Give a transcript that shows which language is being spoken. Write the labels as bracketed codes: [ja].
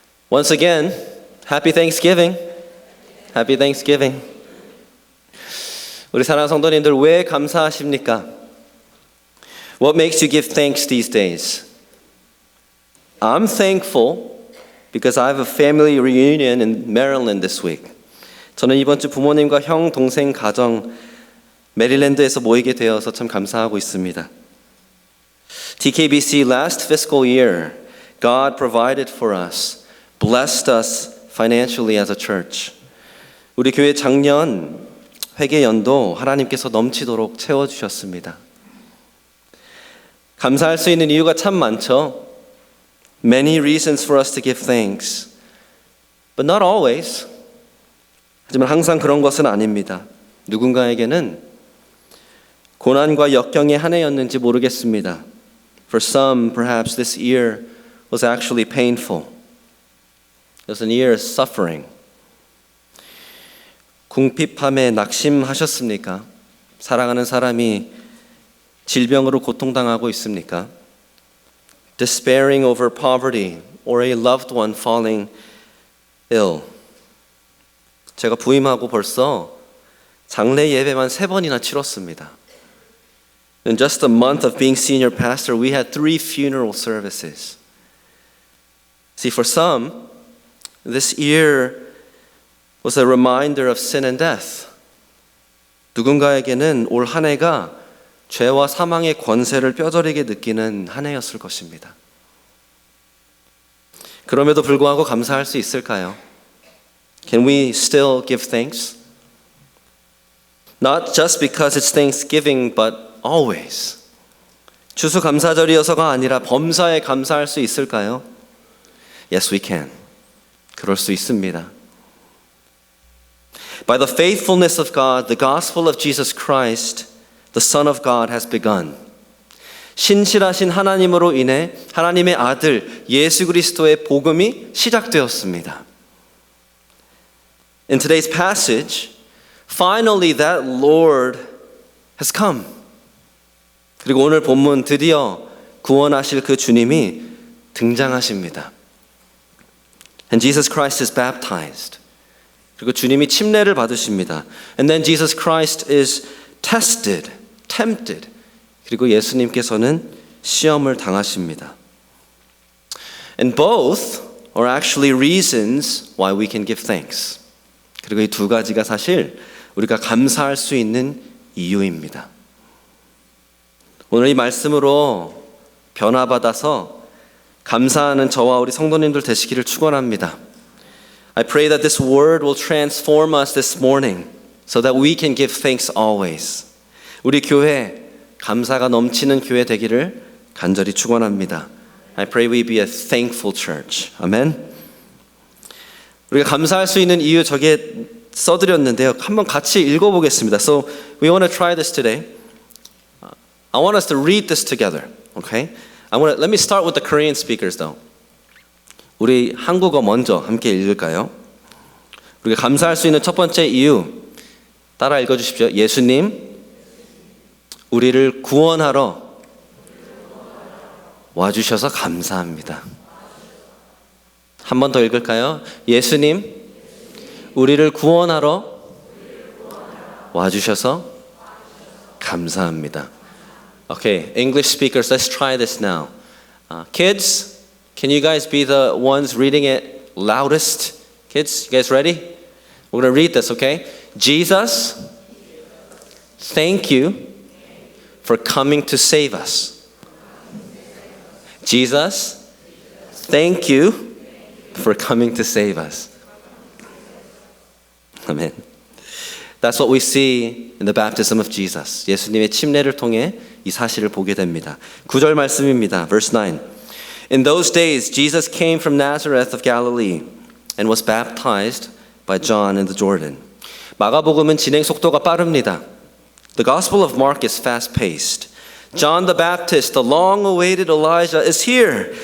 [en] Once again, Happy Thanksgiving. Happy Thanksgiving. [ko] 우리 사랑하는 성도님들 왜 감사하십니까? [en] What makes you give thanks these days? I'm thankful because I have a family reunion in Maryland this week. [ko] 저는 이번 주 부모님과 형, 동생 가정 메릴랜드에서 모이게 되어서 참 감사하고 있습니다. [en] TKBC last fiscal year, God provided for us, blessed us financially as a church. [ko] 우리 교회 작년 회계 연도 하나님께서 넘치도록 채워주셨습니다. 감사할 수 있는 이유가 참 많죠. [en] Many reasons for us to give thanks, but not always. [ko] 하지만 항상 그런 것은 아닙니다. 누군가에게는 고난과 역경의 한 해였는지 모르겠습니다. [en] For some, perhaps this year was actually painful. It was a year of suffering. [ko] 궁핍함에 낙심하셨습니까? 사랑하는 사람이 질병으로 고통당하고 있습니까? [en] Despairing over poverty or a loved one falling ill. [ko] 제가 부임하고 벌써 장례 예배만 3번이나 치렀습니다. [en] In just a month of being senior pastor, we had 3 funeral services. See, for some, this year was a reminder of sin and death. [ko] 누군가에게는 올 한 해가 죄와 사망의 권세를 뼈저리게 느끼는 한 해였을 것입니다. 그럼에도 불구하고 감사할 수 있을까요? [en] Can we still give thanks? Not just because it's Thanksgiving, but always. [ko] 추수감사절이어서가 아니라 범사에 감사할 수 있을까요? [en] Yes, we can. [ko] 그럴 수 있습니다. [en] By the faithfulness of God, the gospel of Jesus Christ, the Son of God has begun. [ko] 신실하신 하나님으로 인해 하나님의 아들 예수 그리스도의 복음이 시작되었습니다. [en] In today's passage, finally that Lord has come. [ko] 그리고 오늘 본문 드디어 구원하실 그 주님이 등장하십니다. [en] And Jesus Christ is baptized. [ko] 그리고 주님이 침례를 받으십니다. [en] And then Jesus Christ is tested, tempted. [ko] 그리고 예수님께서는 시험을 당하십니다. [en] And both are actually reasons why we can give thanks. [ko] 그리고 이 두 가지가 사실 우리가 감사할 수 있는 이유입니다. 오늘 이 말씀으로 변화받아서 감사하는 저와 우리 성도님들 되시기를 축원합니다. [en] I pray that this word will transform us this morning so that we can give thanks always. [ko] 우리 교회 감사가 넘치는 교회 되기를 간절히 축원합니다. [en] I pray we be a thankful church. [ko] 아멘. 우리가 감사할 수 있는 이유 저기에 써드렸는데요. 한번 같이 읽어보겠습니다. [en] So we want to try this today. I want us to read this together. Okay? Let me start with the Korean speakers though. [ko] 우리 한국어 먼저 함께 읽을까요? 우리가 감사할 수 있는 첫 번째 이유 따라 읽어주십시오. 예수님 우리를 구원하러 와주셔서 감사합니다. 한 번 더 읽을까요? 예수님 우리를 구원하러 와주셔서 감사합니다. [en] Okay, English speakers, let's try this now. Kids, can you guys be the ones reading it loudest? Kids, you guys ready? We're going to read this, okay? Jesus, thank you for coming to save us. Jesus, thank you for coming to save us. Amen. That's what we see in the baptism of Jesus. [ko] 예수님의 침례를 통해 이 사실을 보게 됩니다. 9절 말씀입니다. [en] Verse 9. In those days, Jesus came from Nazareth of Galilee and was baptized by John in the Jordan. [ko] 마가복음은 진행 속도가 빠릅니다. [en] The Gospel of Mark is fast-paced. John the Baptist, the long-awaited Elijah is here.